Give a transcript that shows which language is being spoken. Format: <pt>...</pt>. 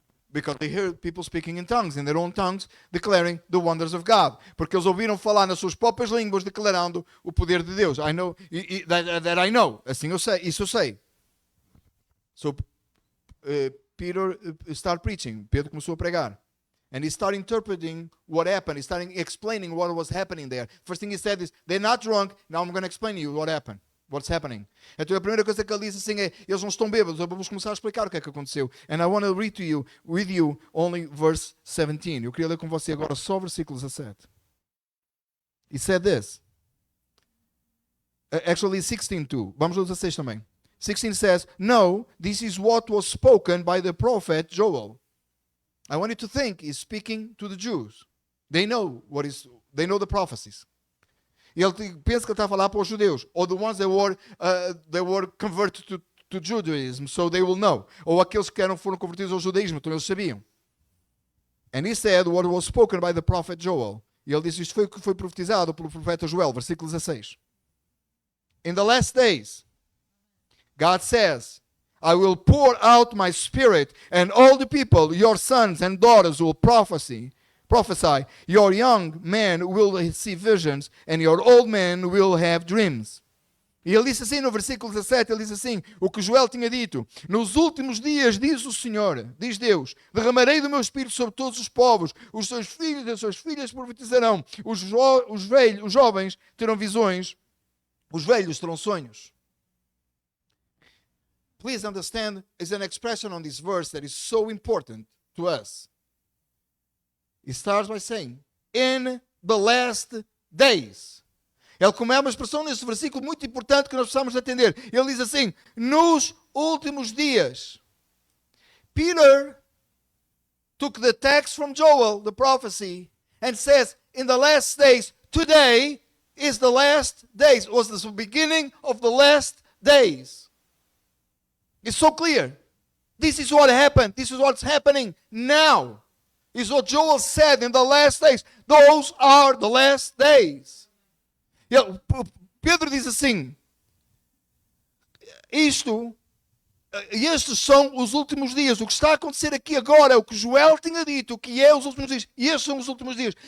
<en>Because they heard people speaking in tongues, in their own tongues, declaring the wonders of God.</en> <pt>Porque eles ouviram falar nas suas próprias línguas, declarando o poder de Deus.</pt> <en>I know that I know.</en> <pt>Assim eu sei, isso eu sei.</pt> <en>So Peter started preaching.</en> <pt>Pedro começou a pregar.</pt> <en>And he started interpreting what happened. He started explaining what was happening there. First thing he said is, they're not drunk. Now I'm going to explain to you what happened. What's happening?</en> <pt>Então a primeira coisa que ele disse assim é, eles não estão bêbados. Vamos começar a explicar o que é que aconteceu.</pt> <en>And I want to read with you only verse 17.</en> <pt>Eu queria ler com você agora só o versículo 17.</pt> <en>He said this. Actually 16 too.</en> <pt>Vamos ao 16 também.</pt> <en>16 says, no, this is what was spoken by the prophet Joel. I want you to think he's speaking to the Jews. They know the prophecies.</en> <pt>E ele pensa que ele está a falar para os judeus,</pt> <en>or the ones that were converted to Judaism, so they will know.</en> <pt>Ou aqueles que foram convertidos ao judaísmo, então eles sabiam.</pt> <en>And he said what was spoken by the prophet Joel.</en> <pt>E ele disse, isto foi o que foi profetizado pelo profeta Joel, versículo 16.</pt> <en>In the last days, God says, I will pour out my spirit, and all the people, your sons and daughters, will prophesy. Your young men will see visions, and your old men will have dreams.</en> <pt>E ele disse assim no versículo 17, ele diz assim, o que Joel tinha dito, nos últimos dias, diz o Senhor, diz Deus, derramarei do meu espírito sobre todos os povos, os seus filhos e as suas filhas profetizarão, os jovens terão visões, os velhos terão sonhos.</pt> <en>Please understand, there's an expression on this verse that is so important to us. It starts by saying, in the last days.</en> <pt>Ele começa uma expressão nesse versículo muito importante que nós precisamos atender. Ele diz assim, nos últimos dias.</pt> <en>Peter took the text from Joel, the prophecy, and says, in the last days, today is the last days. It was the beginning of the last days. It's so clear. This is what happened. This is what's happening now. Is what Joel said in the last days. Those are the last days.</en> <pt>Pedro diz assim, estes são os últimos dias. O que está a acontecer aqui agora é o que Joel tinha dito, o que é os últimos dias. E estes são os últimos dias.</pt>